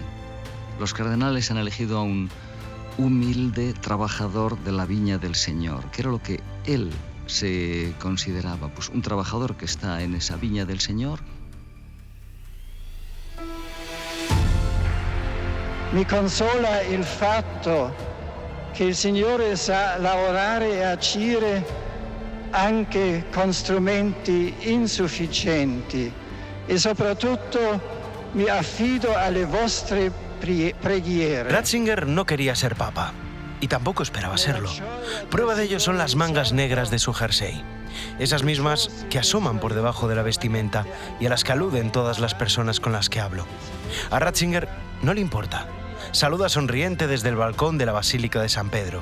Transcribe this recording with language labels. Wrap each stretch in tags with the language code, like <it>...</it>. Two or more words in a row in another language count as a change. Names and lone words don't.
<es>Los cardenales han elegido a un humilde trabajador de la viña del Señor, que era lo que él se consideraba, pues un trabajador que está en esa viña del Señor.</es> <it>Mi consola il fatto che il Signore sa lavorare e agire anche con strumenti insufficienti, e soprattutto mi affido alle vostre preghiere.</it> <es>Ratzinger no quería ser papa, y tampoco esperaba serlo. Prueba de ello son las mangas negras de su jersey, esas mismas que asoman por debajo de la vestimenta y a las que aluden todas las personas con las que hablo. A Ratzinger no le importa. Saluda sonriente desde el balcón de la Basílica de San Pedro.</es>